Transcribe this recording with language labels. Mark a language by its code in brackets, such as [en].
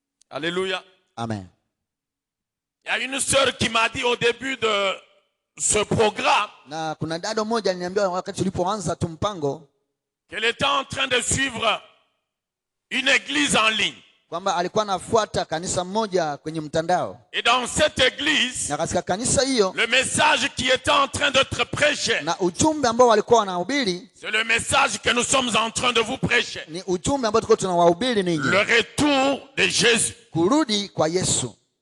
[fr] Alléluia. Amen. Il y a une sœur qui m'a dit au début de ce programme [sw] Na kuna dada mmoja aliniambia wakati tulipoanza tu mpango [fr] qu'elle était en train de suivre une église en ligne. [sw] kwamba alikuwa anafuata kanisa moja kwenye mtandao, [fr] Et dans cette église, [sw] na katika kanisa hiyo [fr] le message qui était en train d'être prêché, [sw] na ujumbe ambao walikuwa wanahubiri [fr] c'est le message que nous sommes en train de vous prêcher. [sw] ni ujumbe ambao tulikuwa tunawahubiri ninyi, [fr] Le retour de Jésus. [sw] kurudi kwa Yesu.